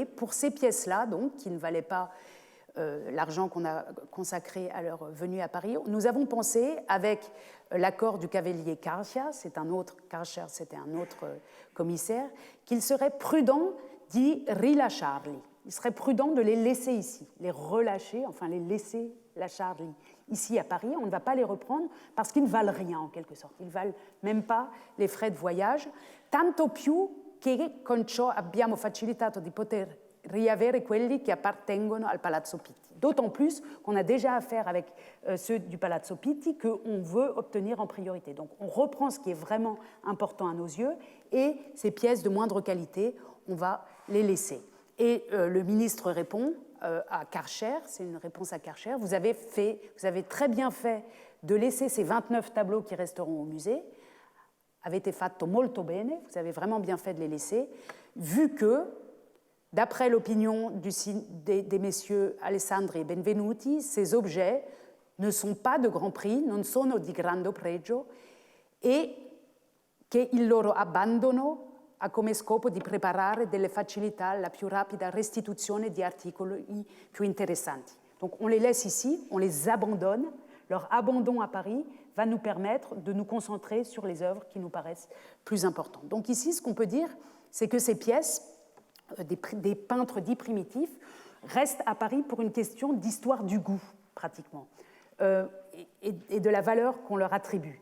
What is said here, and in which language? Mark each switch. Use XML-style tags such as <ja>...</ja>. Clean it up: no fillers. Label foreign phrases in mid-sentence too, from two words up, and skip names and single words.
<fr>Pour ces pièces-là, donc, qui ne valaient pas l'argent qu'on a consacré à leur venue à Paris, nous avons pensé, avec l'accord du cavalier Carcia, c'était un autre commissaire, qu'il serait prudent d'y rilasciarli. Il serait prudent de les laisser ici, les relâcher, enfin les laisser lasciarli ici à Paris. On ne va pas les reprendre parce qu'ils ne valent rien en quelque sorte. Ils ne valent même pas les frais de voyage.</fr> <it>Tanto più che con ciò abbiamo facilitato di poter riavere quelli che appartengono al Palazzo Pitti.</it> <fr>D'autant plus qu'on a déjà affaire avec ceux du Palazzo Pitti qu'on veut obtenir en priorité. Donc on reprend ce qui est vraiment important à nos yeux et ces pièces de moindre qualité, on va les laisser. Et le ministre répond à Karcher, c'est une réponse à Karcher, vous avez très bien fait de laisser ces 29 tableaux qui resteront au musée,</fr> <it>avete fatto molto bene,</it> <fr>vous avez vraiment bien fait de les laisser, vu que, d'après l'opinion des messieurs Alessandri et Benvenuti, ces objets ne sont pas de grand prix,</fr> <it>non sono di grande pregio, et che il loro abbandono ha come scopo di preparare delle facilità alla più rapida restituzione di articoli più interessanti.</it> <fr>Donc on les laisse ici, on les abandonne. Leur abandon à Paris va nous permettre de nous concentrer sur les œuvres qui nous paraissent plus importantes. Donc ici, ce qu'on peut dire, c'est que ces pièces, des peintres dits primitifs, restent à Paris pour une question d'histoire du goût, pratiquement, et de la valeur qu'on leur attribue.</fr>